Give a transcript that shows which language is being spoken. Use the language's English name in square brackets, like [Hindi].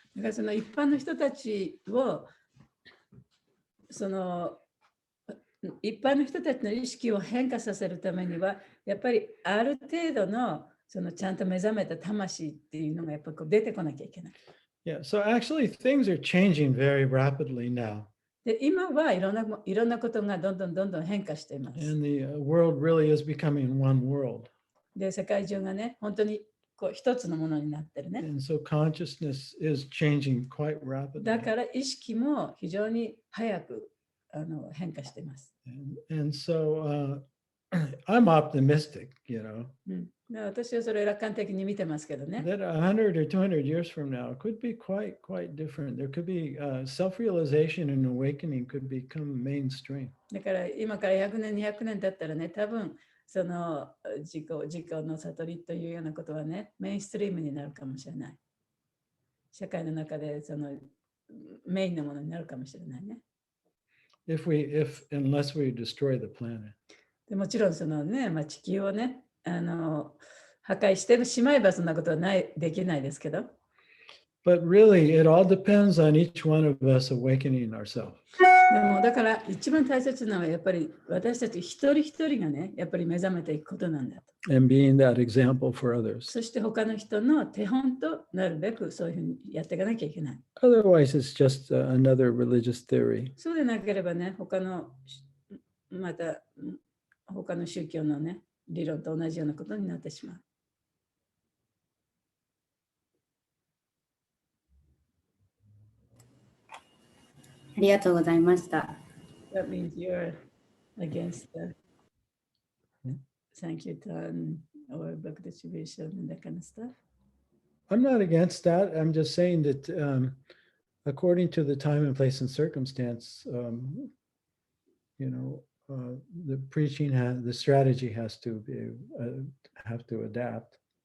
[Japanese] だからその一般の人たちをその一般の人たちの意識を変化させるためにはやっぱりある程度のそのちゃんと目覚めた魂っていうのがやっぱりこう出てこなきゃいけない。 [English] Yeah. So actually, things are changing very rapidly now. [Japanese] で、今はいろんなことがどんどん変化しています。 [English] And the world really is becoming one world. [Japanese] で、世界中がね、本当にこう一つのものになってるね。 [English] And so consciousness is changing quite rapidly. [Japanese] だから意識も非常に早く変化しています。 [English] And so I'm optimistic, you know, [Japanese] で、私はそれを楽観的に見てますけどね。 [English] that 100 or 200 years from now could be quite different. There could be self-realization and awakening could become mainstream. [Japanese] だから今から100年、200年経ったらね、多分その自己の悟りというようなことはね、メインストリームになるかもしれない。社会の中でそのメインのものになるかもしれないね。 [English] Unless we destroy the planet. [Japanese] でもちろんそのね、地球をね、破壊してしまえばそんなことはできないですけど。 [English] But really, it all depends on each one of us awakening ourselves. [Japanese] でもだから一番大切なのはやっぱり私たち一人一人がね、やっぱり目覚めていくことなんだと。 [English] And being that example for others. [Japanese] そして他の人の手本となるべくそういうふうにやっていかなきゃいけない。 [English] Otherwise, it's just another religious theory. [Japanese] そうでなければね、また他の宗教のね、理論と同じようなことになってしまう。ありがとうございました。 [English] That means you're against the Sankirtan or book distribution and that kind of stuff. I'm not against that. I'm just saying that according to the time and place and circumstance, the preaching the strategy has to have to adapt.